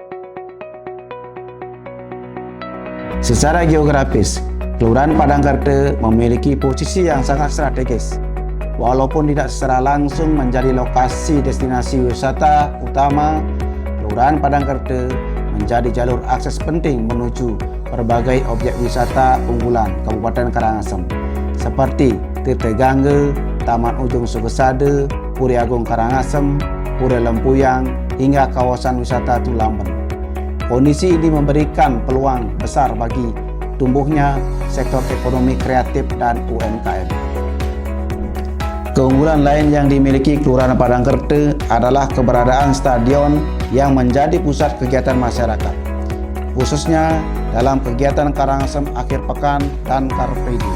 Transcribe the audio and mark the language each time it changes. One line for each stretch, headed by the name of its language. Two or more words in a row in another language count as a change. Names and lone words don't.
Indonesian: Secara geografis, Kelurahan Padangkerta memiliki posisi yang sangat strategis. Walaupun tidak secara langsung menjadi lokasi destinasi wisata utama, Kelurahan Padangkerta menjadi jalur akses penting menuju berbagai objek wisata unggulan Kabupaten Karangasem seperti Tirte Gangge, Taman Ujung Sugesade, Puri Agung Karangasem, Puri Lempuyang, hingga kawasan wisata Tulamben. Kondisi ini memberikan peluang besar bagi tumbuhnya sektor ekonomi kreatif dan UMKM. Keunggulan lain yang dimiliki Kelurahan Padangkerta adalah keberadaan stadion yang menjadi pusat kegiatan masyarakat, khususnya dalam kegiatan Karangasem akhir pekan dan Car Free Day.